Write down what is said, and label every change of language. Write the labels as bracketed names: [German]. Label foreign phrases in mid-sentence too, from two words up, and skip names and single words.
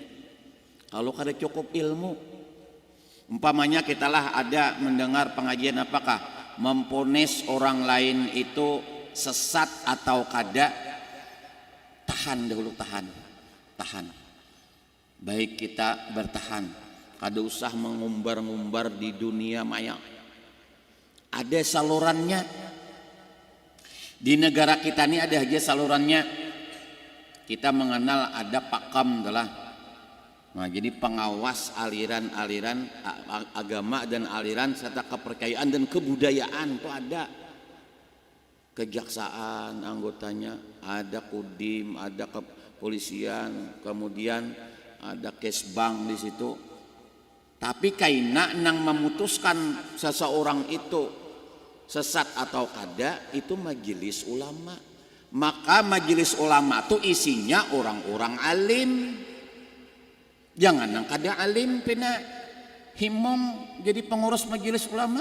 [Banjar] Kalau kada cukup ilmu, umpamanya kitalah ada mendengar pengajian apakah memponis orang lain itu sesat atau kada, tahan dahulu, tahan. Baik kita bertahan, kada usah mengumbar-ngumbar di dunia maya. [Indonesian] Ada salurannya. Di negara kita ini ada aja salurannya. Kita mengenal ada Pakam adalah. Nah, jadi pengawas aliran-aliran agama dan aliran serta kepercayaan dan kebudayaan itu ada. Kejaksaan anggotanya, ada Kodim, ada kepolisian, kemudian ada Kesbang di situ. [Banjar] Tapi kaina nang memutuskan seseorang itu sesat atau kada itu majelis ulama. Maka majelis ulama itu isinya orang-orang alim. Jangan nang kada alim pina himom jadi pengurus majelis ulama.